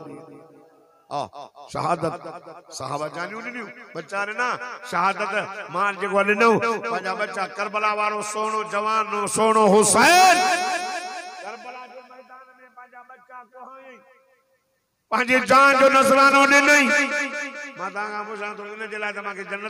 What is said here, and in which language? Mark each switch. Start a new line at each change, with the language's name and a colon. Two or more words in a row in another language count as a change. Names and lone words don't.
Sindhi: शहादत सहाबा जानियो ॾिनियूं बच्चा रे ना शहादत मां जेको ॾिनो पंहिंजा बच्चा करबला वारो सोनो जवान सोनो हुसैन करबला जे मैदान में पंहिंजा बच्चा कोहाई पंहिंजे जान जो नज़रानो ॾिनई मां तव्हां पुछां थो इन जे लाइ तव्हांखे जन्नत